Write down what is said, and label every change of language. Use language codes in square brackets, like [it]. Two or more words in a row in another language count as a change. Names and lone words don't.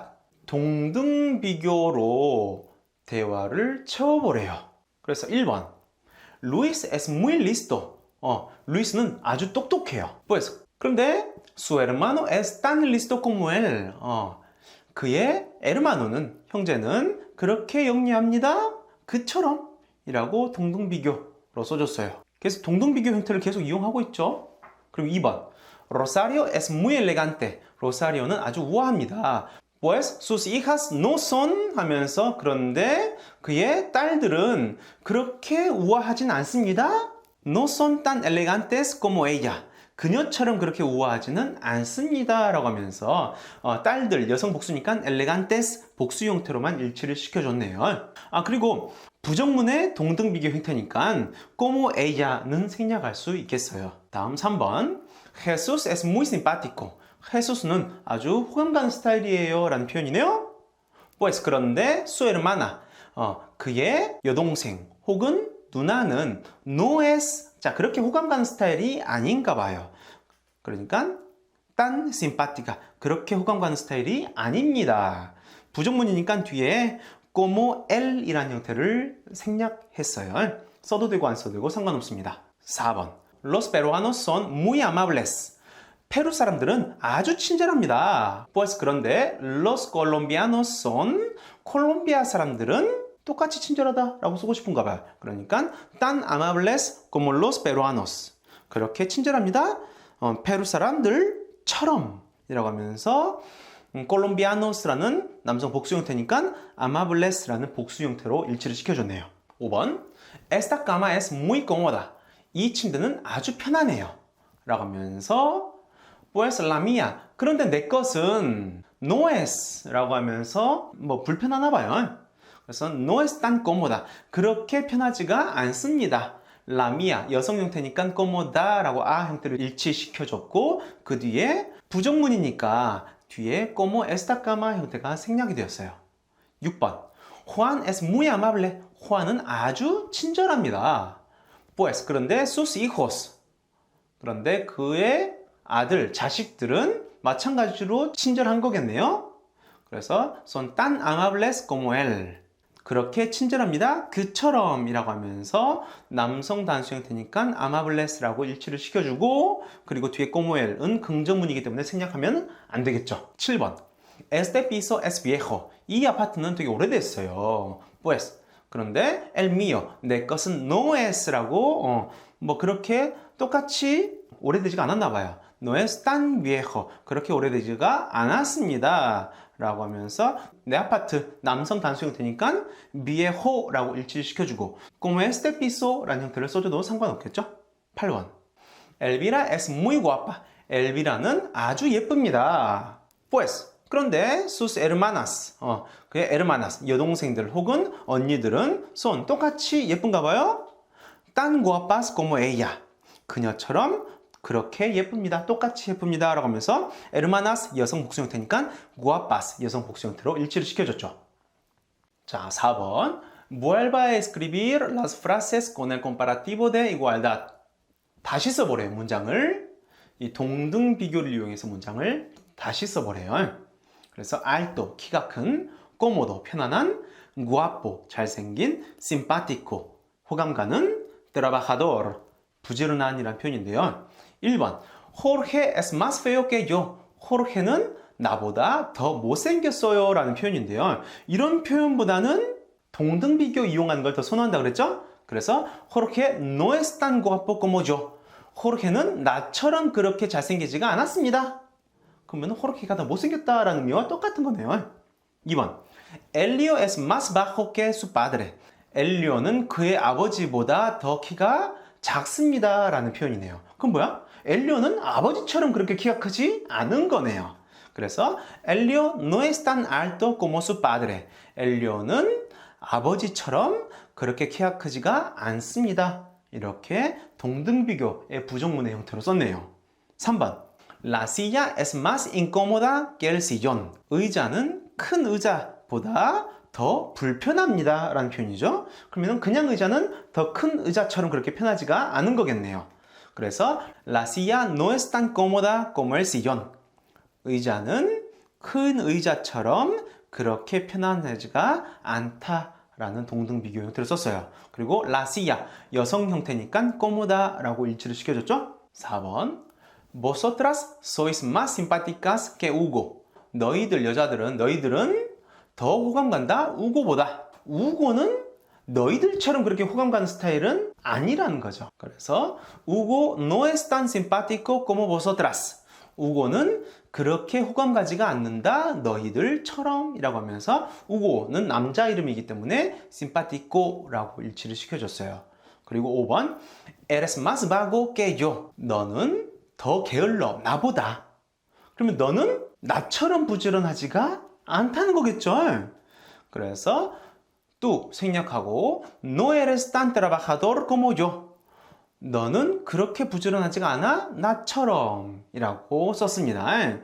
[ko] 동등 비교로 대화를 채워보래요. [es] 그래서 1번 Luis es muy listo. [ko] 루이스는 아주 똑똑해요. [es] pues 그런데 su hermano es tan listo como él. [ko] 그의 에르마노는 형제는 그렇게 영리합니다. 그처럼 이라고 동등비교로 써줬어요. 그래서 동등비교 형태를 계속 이용하고 있죠. [es] 그리고 2번 Rosario es muy elegante. [ko] 로사리오는 아주 우아합니다. [es] pues sus hijas no son [ko] 하면서 그런데 그의 딸들은 그렇게 우아하진 않습니다. [es] No son tan elegantes como ella. [ko] 그녀처럼 그렇게 우아하지는 않습니다. 라고 하면서 딸들, 여성 복수니까 elegantes 복수 형태로만 일치를 시켜줬네요. 그리고 부정문의 동등비교 형태니까 [es] como ella [ko] 는 생략할 수 있겠어요. [es] 다음 3번 Jesús es muy simpático. [ko] Je수스는 아주 호감 가는 스타일이에요 라는 표현이네요. Pues 그런데 [es] su hermana, [ko] 그의 여동생 혹은 누나는 [es] no es, [ko] 자 그렇게 호감 가는 스타일이 아닌가 봐요. [es] 그러니까 tan simpática, [ko] 그렇게 호감 가는 스타일이 아닙니다. 부정문이니까 뒤에 [es] como él [ko] 이라는 형태를 생략했어요. 써도 되고 안 써도 되고 상관없습니다. 4번. [es] Los peruanos son muy amables. [ko] 페루 사람들은 아주 친절합니다. [es] Pues 그런데 los colombianos son, [ko] 콜롬비아 사람들은 똑같이 친절하다라고 쓰고 싶은가 봐요. [es] 그러니까 tan amables como los peruanos. [ko] 그렇게 친절합니다. 페루 사람들처럼 이라고 하면서 콜롬비아노스라는 남성 복수 형태니까 amables라는 복수 형태로 일치를 시켜줬네요. 5번. [es] Esta cama es muy cómoda. [ko] 이 침대는 아주 편하네요. 라고 하면서 [es] Pues la mía. [ko] 그런데 내 것은 [es] no es [ko] 라고 하면서 뭐 불편하나 봐요. [es] 그래서 no es tan cómoda. [ko] 그렇게 편하지가 않습니다. [es] la mía. [ko] 여성 형태니까 cómoda 라고 아 형태를 일치시켜줬고 그 뒤에 부정문이니까 뒤에 [es] como esta cama [ko] 형태가 생략이 되었어요. 6번. [es] Juan es muy amable. [ko] Juan은 아주 친절합니다. [es] Pues 그런데 sus hijos. [ko] 그런데 그의 아들, 자식들은 마찬가지로 친절한 거겠네요. [es] 그래서 son tan amables como él. [ko] 그렇게 친절합니다. 그처럼 이라고 하면서 남성 단수 형태니까 amables라고 일치를 시켜주고 그리고 뒤에 [es] como él [ko] 은 긍정문이기 때문에 생략하면 안 되겠죠. 7번. [es] Este piso es viejo. [ko] 이 아파트는 되게 오래됐어요. [es] Pues. 그런데 el mío. [ko] 내 것은 [es] no es [ko] 라고 뭐 그렇게 똑같이 오래되지가 않았나 봐요. [es] No es tan viejo. [ko] 그렇게 오래되지가 않았습니다. 라고 하면서 내 아파트 남성 단수 형태니까 viejo라고 일치시켜주고 [es] como este piso [ko] 라는 형태를 써줘도 상관없겠죠? 8번. [es] Elvira es muy guapa. [ko] 엘비라는 아주 예쁩니다. [es] Pues. 그런데 sus hermanas. [ko] 그의 hermanas. 여동생들 혹은 언니들은 son 똑같이 예쁜가 봐요? [es] tan guapas como ella. [ko] 그녀처럼 그렇게 예쁩니다. 똑같이 예쁩니다. 라고 하면서 hermanas 여성 복수 형태니까 guapas 여성 복수 형태로 일치를 시켜줬죠. 자, 4번. [es] Vuelva a escribir las frases con el comparativo de igualdad. [ko] 다시 써보래요, 문장을. 이 동등 비교를 이용해서 문장을 다시 써보래요. 그래서 alto, 키가 큰, cómodo, 편안한, guapo, 잘생긴, simpático, 호감 가는, trabajador, 부지런한 이란 표현인데요. 1번. [es] Jorge es más feo que yo. [ko] Jorge는 나보다 더 못생겼어요 라는 표현인데요. 이런 표현보다는 동등 비교 이용하는 걸 더 선호한다 그랬죠? [es] 그래서 Jorge no es tan guapo como yo. [ko] Jorge는 나처럼 그렇게 잘생기지가 않았습니다. 그러면 Jorge가 더 못생겼다라는 의미와 똑같은 거네요. 2번. [es] Elio es más bajo que su padre. [ko] 엘리오는 그의 아버지보다 더 키가 작습니다 라는 표현이네요. 그럼 뭐야? 엘리오는 아버지처럼 그렇게 키가 크지 않은 거네요. [es] 그래서 Elio no es tan alto como su padre. [ko] 엘리오는 아버지처럼 그렇게 키가 크지가 않습니다. 이렇게 동등비교의 부정문의 형태로 썼네요. 3번. [es] La silla es más incómoda que el sillón. [ko] 의자는 큰 의자보다 더 불편합니다 라는 표현이죠. 그러면 그냥 의자는 더 큰 의자처럼 그렇게 편하지가 않은 거겠네요. [es] 그래서 La silla no es tan cómoda como el sillón. [ko] 의자는 큰 의자처럼 그렇게 편안하지가 않다라는 동등비교 형태를 썼어요. [es] 그리고 La silla, [ko] 여성 형태니까 cómoda라고 일치를 시켜줬죠. 4번. [es] Vosotras sois más simpáticas que Hugo. [ko] 너희들은 더 호감 간다? 우고보다. 우고는 너희들처럼 그렇게 호감 가는 스타일은 아니라는 거죠. [es] 그래서 Hugo no es tan simpático como vosotras. [ko] 우고는 그렇게 호감 가지가 않는다 너희들처럼 이라고 하면서 우고는 남자 이름이기 때문에 simpático라고 일치를 시켜줬어요. [es] 그리고 5번 Eres más vago que yo. [ko] 너는 더 게을러 나보다. 그러면 너는 나처럼 부지런하지가 않다는 거겠죠. 그래서 또 생략하고 [es] No eres tan trabajador como yo. [ko] 너는 그렇게 부지런하지가 않아? 나처럼 이라고 썼습니다.